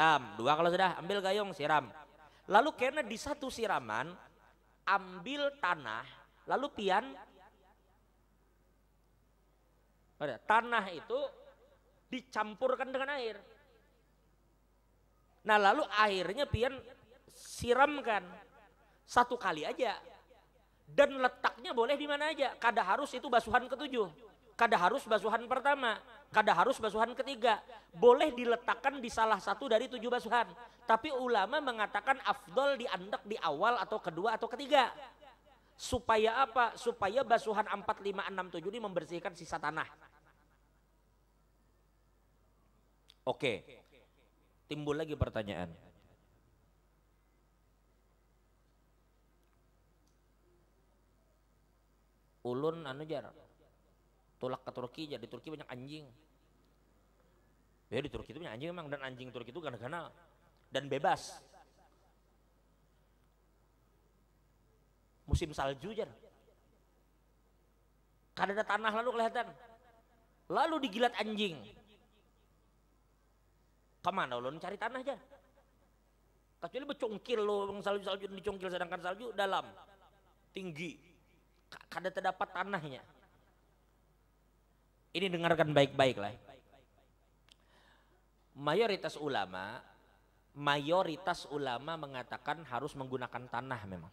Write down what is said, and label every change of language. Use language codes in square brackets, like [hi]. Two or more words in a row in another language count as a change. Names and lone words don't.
[bjn] 2 kalau sudah, ambil gayung siram. Lalu karena di satu siraman ambil tanah, lalu pian tanah itu dicampurkan dengan air. Nah lalu airnya pian siramkan 1 kali aja. Dan letaknya boleh di mana aja. Kada harus itu basuhan ke-7. Kada harus basuhan pertama. Kada harus basuhan ketiga. Boleh diletakkan di salah satu dari 7 basuhan. Tapi ulama mengatakan afdol diandak di awal atau kedua atau ketiga. Supaya apa? Supaya basuhan 4, 5, 6, 7 ini membersihkan sisa tanah. Oke. Timbul lagi pertanyaan. Ulun anu jar. Tulak ke Turki, jadi di Turki banyak anjing. Ya di Turki itu banyak anjing memang, dan anjing Turki itu gana-gana dan bebas. Musim salju jar. Kada ada tanah lalu kelihatan. Lalu digilat anjing. Kemana ulun cari tanah jar? Kecuali becongkil lo, salju dicongkil, sedangkan salju dalam, tinggi. Kada terdapat tanahnya. Ini dengarkan baik-baik lah. Mayoritas ulama mengatakan harus menggunakan tanah memang.